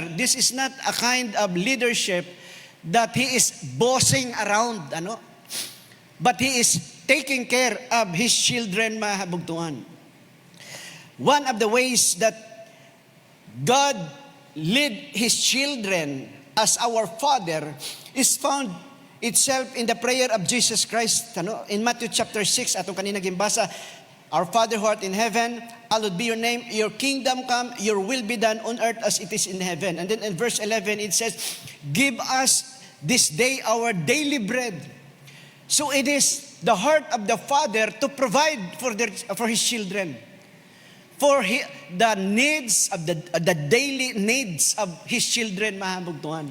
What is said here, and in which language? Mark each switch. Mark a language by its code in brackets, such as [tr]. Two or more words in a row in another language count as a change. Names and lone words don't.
[en] This is not a kind of leadership that He is bossing around, but He is taking care of His children, mahabugtuan. One of the ways that God led His children as our Father is found itself in the prayer of Jesus Christ. In Matthew chapter 6, [ceb] atong kanina gimbasa, [en] Our Father who art in heaven, hallowed be your name, your kingdom come, your will be done on earth as it is in heaven. And then in verse 11 it says, give us this day our daily bread. So it is the heart of the Father to provide for His children, for the needs of the daily needs of His children, mahabugtuan.